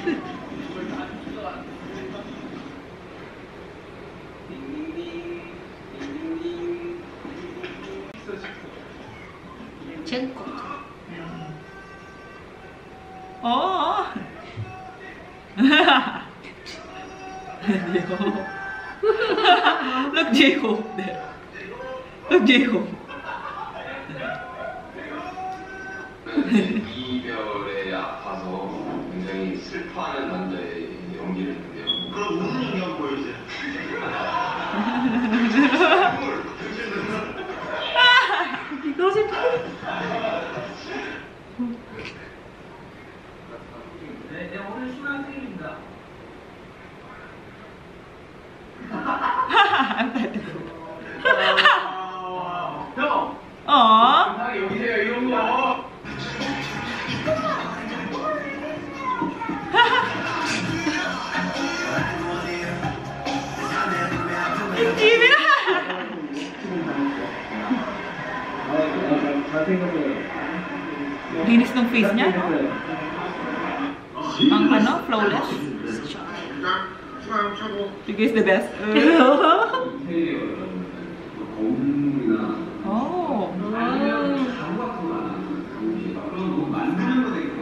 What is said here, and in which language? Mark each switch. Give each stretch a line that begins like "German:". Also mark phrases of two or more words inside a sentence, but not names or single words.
English: Chenko. Oh. Look, J-Hope there. Look, J-Hope.
Korean: 이별에 아파서 굉장히 슬퍼하는 남자의 연기를 했는데요. 그럼 무슨 연기 보여주세요? 이것이 네, 오늘 신랑 생일입니다. 형! Aww. 여기세요, 이런 거.
Filipino: Jimmy na. Linis ng face niya, no? Ang ano,
English: flawless. You guys the best. Oh.